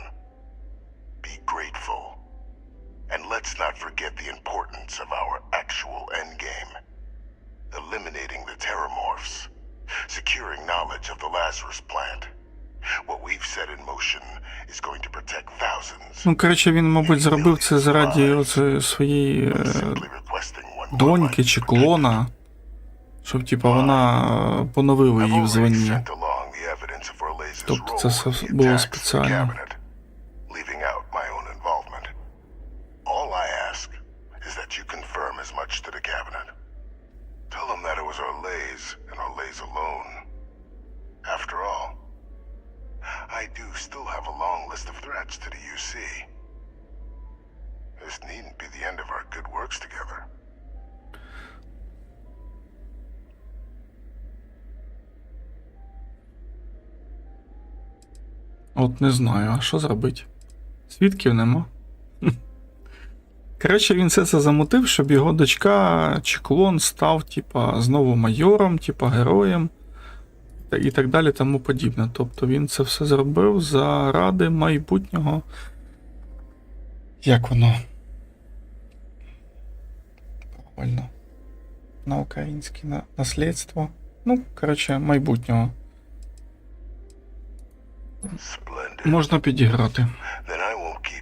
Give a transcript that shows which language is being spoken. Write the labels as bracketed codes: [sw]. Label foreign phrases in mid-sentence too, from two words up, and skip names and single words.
[en] Be grateful. And let's not forget the importance of our actual endgame. Eliminating the terramorphs. Securing knowledge of the Lazarus plant. What we've set in motion is going to protect thousands. [uk] Ну, коротше, він, мабуть, зробив це заради оце своєї доньки чи клона. Щоб, типа, вона поновила її в званні. Тобто це все було спеціально. [en] All I ask is that you confirm as much to the cabinet. Tell them that it was Orlays and Orlays alone. After all, I do still have a long list of threats to the UC. This needn't be the end of our good works together. [uk] От не знаю, а що зробити? Свідків нема. Коротше, він все це замутив, щоб його дочка чи клон став, типа, знову майором, типа, героєм і так далі, тому подібне. Тобто він це все зробив заради майбутнього. Як воно? Правильно. На українське наслідство. Ну, коротше, майбутнього. Можна підіграти. [en] Then I won't